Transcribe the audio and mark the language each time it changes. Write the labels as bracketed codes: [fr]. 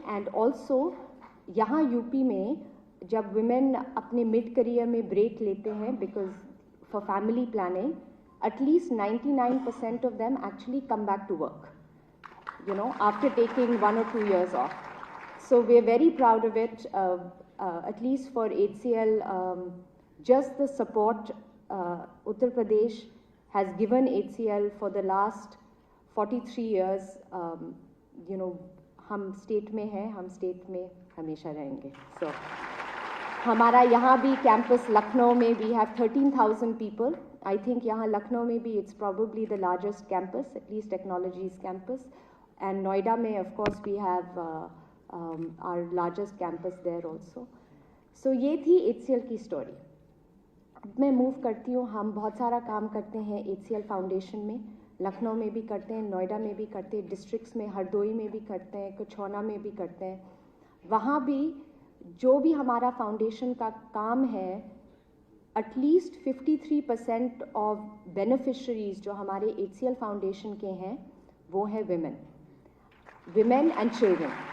[en] and also [hi] यहाँ UP में जब [en] Women अपने mid career में break लेते हैं because for family planning, at least 99% of them actually come back to work, you know, after taking 1 or 2 years off. So we are very proud of it, at least for HCL. Just the support Uttar Pradesh has given HCL for the last 43 years, you know, [hi] हम state में हैं, हम state में हमेशा रहेंगे। So हमारा यहाँ भी कैंपस लखनऊ में [en] We have 13,000 people. I think [hi] यहाँ लखनऊ में भी [en] It's probably the largest campus, at least technologies campus. And Noida may, of course, we have our largest campus there also. [hi] So ये थी HCL की स्टोरी। अब मैं मूव करती हूँ। हम बहुत सारा काम करते हैं HCL फाउंडेशन में, लखनऊ में भी करते हैं, नोएडा में भी करते हैं, डिस्ट्रिक्ट्स में हरदोई में भी करते हैं, कछौना में भी करते हैं। वहाँ भी जो भी हमारा फाउंडेशन का काम है, [en] at least 53% of beneficiaries [hi] जो हमारे HCL फाउंडेशन के हैं वो है [en] Women and children.